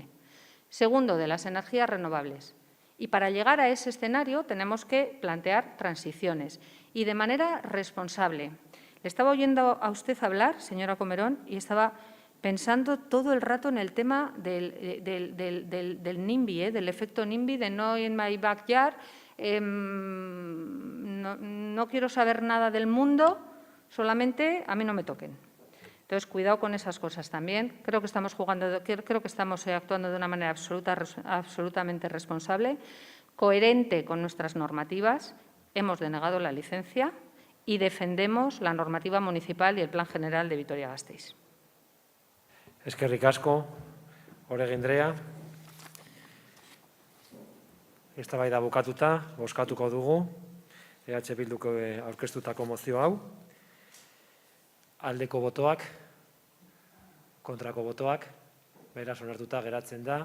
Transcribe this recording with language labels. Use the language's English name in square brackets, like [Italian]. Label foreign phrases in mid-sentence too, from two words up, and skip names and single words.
[Spanish] Segundo, de las energías renovables. Y para llegar a ese escenario tenemos que plantear transiciones y de manera responsable. Le estaba oyendo a usted hablar, señora Comerón, y estaba pensando todo el rato en el tema del NIMBY, del efecto NIMBY, de [English] no in my backyard, [Spanish] no quiero saber nada del mundo, solamente a mí no me toquen. Entonces, cuidado con esas cosas también. Creo que estamos actuando de una manera absolutamente responsable, coherente con nuestras normativas. Hemos denegado la licencia y defendemos la normativa municipal y el Plan General de Vitoria-Gasteiz. [Basque] Eskerrik asko, Oregi Andrea. Eztabaida bukatuta, bozkatuko dugu EH Bilduko aurkeztutako mozio hau. Aldeko botoak, kontrako botoak, beraz onartuta geratzen da.